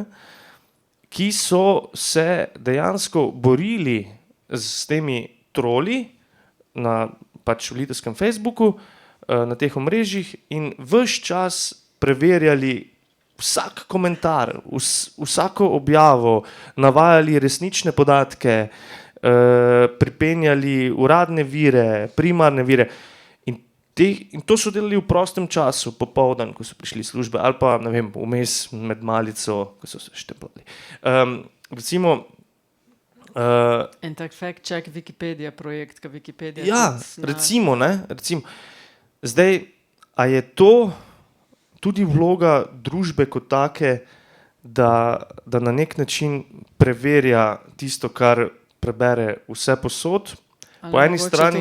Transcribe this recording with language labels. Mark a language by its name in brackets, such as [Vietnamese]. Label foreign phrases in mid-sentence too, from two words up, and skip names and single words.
[Slovenian] Ki so se dejansko borili s temi troli na pač v litovskem Facebooku, na teh omrežjih in ves čas preverjali vsak komentar, vsako objavo, navajali resnične podatke, pripenjali uradne vire, primarne vire. In to so delali v prostem času, popoldan, ko so prišli službe, ali pa, ne vem, vmes med malico, ko so se štempljali. Recimo... En tak [English] fact check [Slovenian] Wikipedia projekt, ka Wikipedia... Ja, recimo, ne, recimo. Zdaj, a je to tudi vloga družbe kot take, da na nek način preverja tisto, kar prebere vse posod? Po eni strani